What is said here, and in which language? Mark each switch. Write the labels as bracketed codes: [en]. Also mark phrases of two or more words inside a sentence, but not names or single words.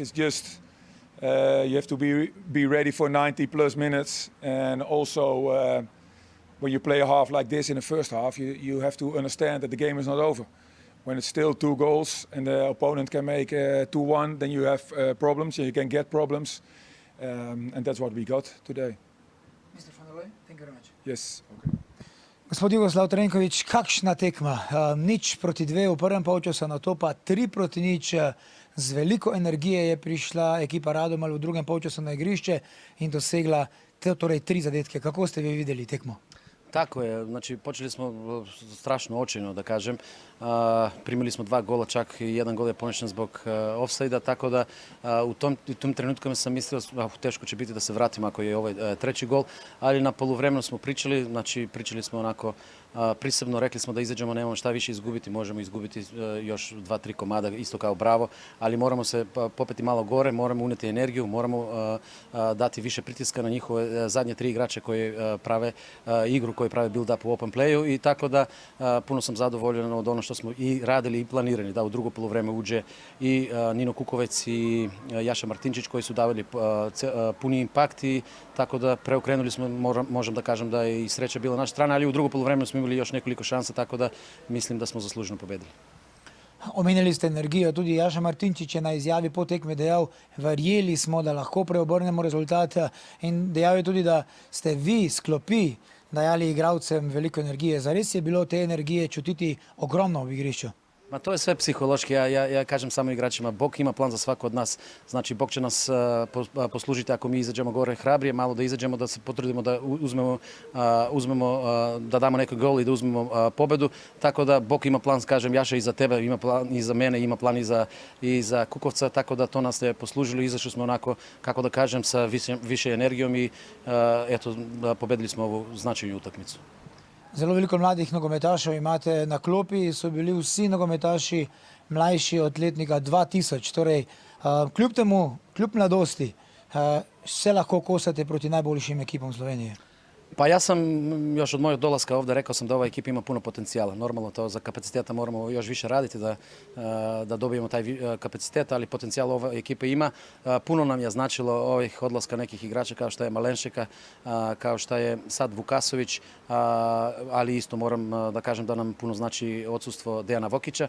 [en] It's just you have to be ready for 90 plus minutes, and also when you play a half like this in the first half, you have to understand that the game is not over. when it's still 2 goals and the opponent can make 2-1, then you have problems and you can get problems. And that's what we got today. Mr. van der Looy, thank you very much. Yes. Okay. [sl] Gospod Jugoslav Trenković, kakšna tekma? Nič proti 2 v prvem polčasu, na to pa 3 proti 0. Z veliko energije je prišla ekipa Radomelj v drugem polčasu na igrišče in dosegla torej 3 zadetke. Kako ste vi videli tekmo? [sr] Tako je, znači počeli smo strašno očajno da kažem. Primili smo 2 gola, čak i 1 gol je poništen zbog ofsajda, tako da u tom trenutku sam mislio teško će biti da se vratim ako je ovaj 3. gol, ali na poluvremenu smo pričali, znači pričali smo onako prisebno, rekli smo da izađemo, nemamo šta više izgubiti, možemo izgubiti još 2-3 komada, isto kao Bravo, ali moramo se popeti malo gore, moramo uneti energiju, moramo dati više pritiska na njihove zadnje 3 igrače koji prave igru, koji prave build-up u [en] open playu [sr] i tako da puno sam zadovoljan od ono što smo i radili i planirani, da u drugo poluvreme uđe i Nino Kukovec i Jaša Martinčić koji su davali puni impakt i tako da preokrenuli smo, možem da kažem da je i sreća bila naša strana, ali u drugo poluvremenu smo imali još nekoliko šansa, tako da mislim da smo zasluženo pobedili. [sl] Omenili ste energijo, tudi Jaša Martinčič je na izjavi po tekmi dejal, verjeli smo, da lahko preobrnemo rezultat in dejal je tudi, da ste vi s klopi dajali igralcem veliko energije. Zares je bilo te energije čutiti ogromno v igrišču? [sr] Ma to je sve psihološki, ja kažem samo igračima, Bog ima plan za svako od nas, znači Bog će nas poslužiti ako mi izađemo gore hrabrije, malo da izađemo, da se potrudimo da uzmemo, da damo neki gol i da uzmemo pobedu, tako da Bog ima plan, kažem, Jaša i za tebe, ima plan i za mene, ima plan i za Kukovca, tako da to nas je poslužilo, izašli smo onako, kako da kažem, sa više energijom i eto, pobedili smo ovu značajnu utakmicu. [sl] Zelo veliko mladih nogometašev imate na klopi, so bili vsi nogometaši mlajši od letnika 2000. Torej, kljub temu, kljub mladosti, se lahko kosate proti najboljšim ekipom Slovenije. [sr] Pa ja sam još od mojeg dolaska ovdje rekao sam da ova ekipa ima puno potencijala. Normalno to za kapaciteta moramo još više raditi da dobijemo taj kapacitet, ali potencijal ove ekipe ima. Puno nam je značilo ovih odlaska nekih igrača kao što je Malenšeka, kao što je sad Vukasović, ali isto moram da kažem da nam puno znači odsustvo Dejana Vokića.